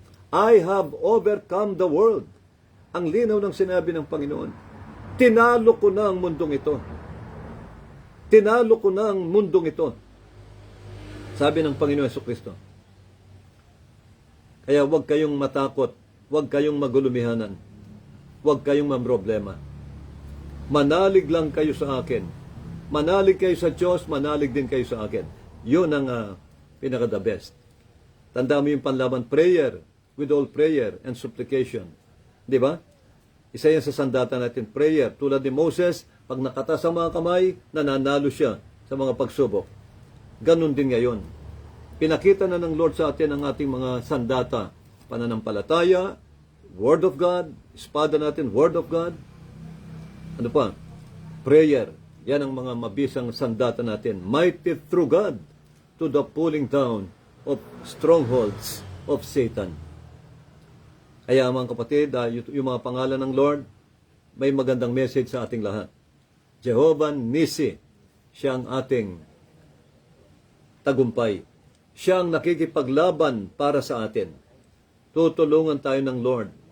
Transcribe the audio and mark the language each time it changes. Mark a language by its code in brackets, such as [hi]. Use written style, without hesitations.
[en] I have overcome the world. [tl] Ang linaw ng sinabi ng Panginoon. Tinalo ko na ang mundong ito. Tinalo ko na ang mundong ito. Sabi ng Panginoon Jesucristo. Kaya huwag kayong matakot. Huwag kayong magulumihanan. Huwag kayong mamroblema. Manalig lang kayo sa akin. Manalig kayo sa Diyos, manalig din kayo sa akin. Yun ang pinaka-the best. Tanda mo yung panlaban, prayer, [en] with all prayer and supplication. [tl] Di ba? Isa yan sa sandata natin, prayer. Tulad ni Moses, pag nakataas ang mga kamay, nananalo siya sa mga pagsubok. Ganon din ngayon. Pinakita na ng Lord sa atin ang ating mga sandata, pananampalataya, Word of God, espada natin, Word of God. Ano pa? Prayer. Yan ang mga mabisang sandata natin. [en] Mighty through God to the pulling down of strongholds of Satan. [tl] Kaya mga kapatid, yung mga pangalan ng Lord, may magandang message sa ating lahat. Jehovah Nisi, siya ang ating tagumpay. Siya ang nakikipaglaban para sa atin. Tutulungan tayo ng Lord.